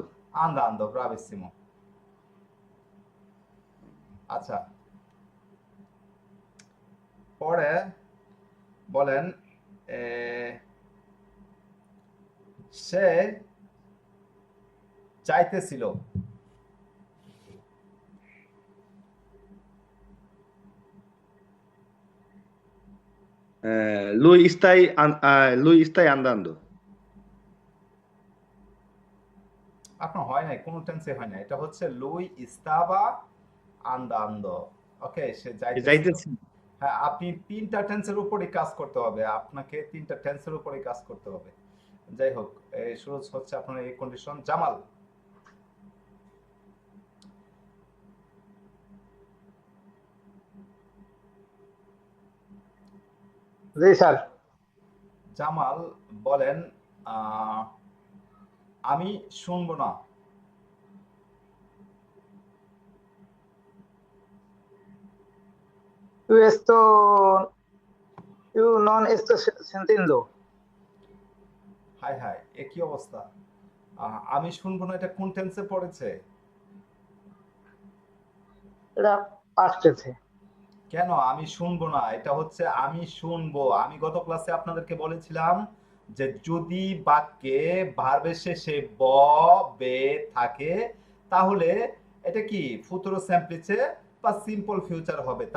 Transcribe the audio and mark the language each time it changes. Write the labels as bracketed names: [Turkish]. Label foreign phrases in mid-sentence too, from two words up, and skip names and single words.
[Italian] andando, bravissimo. [Bangla] আচ্ছা, পরে বলেন এ, সে চাইতেছিল। [Italian] Lui stai andando. [Bangla] আপনার হয় নাই, কোনো টেন্সে হয় না, এটা হচ্ছে [Italian] lui stava andando. [Bangla] ওকে, সে যাইতেছিল। যাইতেছি। হ্যাঁ, আপনি তিনটা টেন্সের উপরই কাজ করতে হবে, আপনাকে তিনটা টেন্সের উপরই কাজ করতে হবে। যাই হোক, এই শুরু হচ্ছে আপনার এই কন্ডিশন। জামাল, জি স্যার। জামাল বলেন আহ, আমি শুনবো না। [Italian] Questo io non sto sentendo. [Bangla] হাই হাই, একই অবস্থা। আমি শুনবো না, এটা কোন টেন্সে পড়েছে? [English] এটা past tense. [Bangla] কেন আমি শুনবো না? এটা হচ্ছে আমি শুনবো। আমি গত ক্লাসে আপনাদেরকে বলেছিলাম যে যদি বাক্যে ভার্বের শেষে ব, বে থাকে তাহলে এটা কি [Italian] futuro semplice [Bangla] বা [English] simple future [Bangla] হবে।